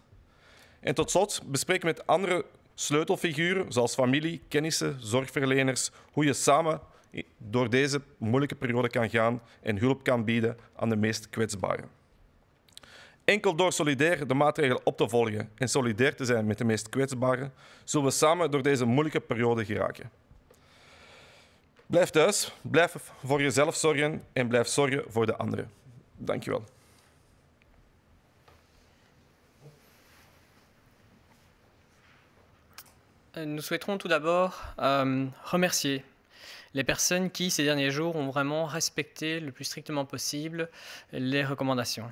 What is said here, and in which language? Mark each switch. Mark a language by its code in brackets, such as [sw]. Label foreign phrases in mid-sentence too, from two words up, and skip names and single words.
[nl] En tot slot, bespreek met andere sleutelfiguren, zoals familie, kennissen, zorgverleners, hoe je samen door deze moeilijke periode kan gaan en hulp kan bieden aan de meest kwetsbaren. Enkel door solidair de maatregelen op te volgen en solidair te zijn met de meest kwetsbaren, zullen we samen door deze moeilijke periode geraken. Blijf thuis, blijf voor jezelf zorgen en blijf zorgen voor de anderen. Dank je wel. [fr] Nous souhaiterons tout d'abord remercier les personnes qui, ces derniers jours, ont vraiment respecté le plus strictement possible les recommandations.